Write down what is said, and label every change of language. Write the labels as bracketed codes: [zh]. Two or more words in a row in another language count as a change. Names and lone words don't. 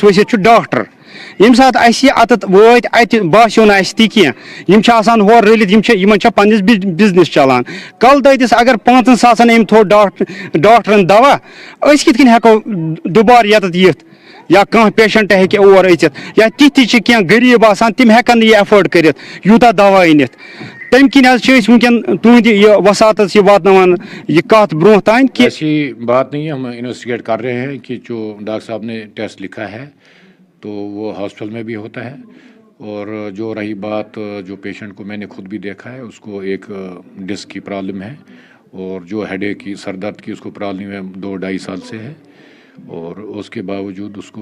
[ks] ؤسِتھ چھُ ڈاکٹر ییٚمہِ ساتہٕ اَسہِ یہِ اتٮ۪تھ وٲتۍ اتہِ باسیو نہٕ اَسہِ تہِ کینٛہہ یِم چھِ آسان ہورٕ رٔلِتھ یِمن چھےٚ پننِس بِزنِس چلان کل دٔدِس اگر 5000 أمۍ تھوٚو ڈاکٹرن دوا أسۍ کِتھ کٔنۍ ہٮ۪کو دُبارٕ ییٚتٮ۪تھ یِتھ یا کانٛہہ پیشنٹ ہیٚکہِ اور أژِتھ یا تِتھۍ تہِ چھِ کینٛہہ غریٖب آسان تِم ہٮ۪کن نہٕ یہِ ایفٲڈ کٔرِتھ یوٗتاہ دوا أنِتھ تمہِ کِنۍ حظ چھِ أسۍ وٕنکٮ۪ن تُہنٛدِ یہِ وساتس یہِ واتناوان یہِ کتھ برونٛہہ تانۍ کہِ [ur] ایسی بات نہیں ہے، ہم انویسٹیگیٹ کر رہے ہیں کہ جو ڈاکٹر صاحب نے ٹیسٹ لکھا ہے تو وہ ہاسپٹل میں بھی ہوتا ہے اور جو رہی بات جو پیشنٹ کو میں نے خود بھی دیکھا ہے اس کو ایک ڈسک کی پرابلم ہے اور جو [en] head ache [ur] کی سر درد کی اس کو پرابلم ہے 2-2.5 سال سے ہے اور اس کے باوجود اس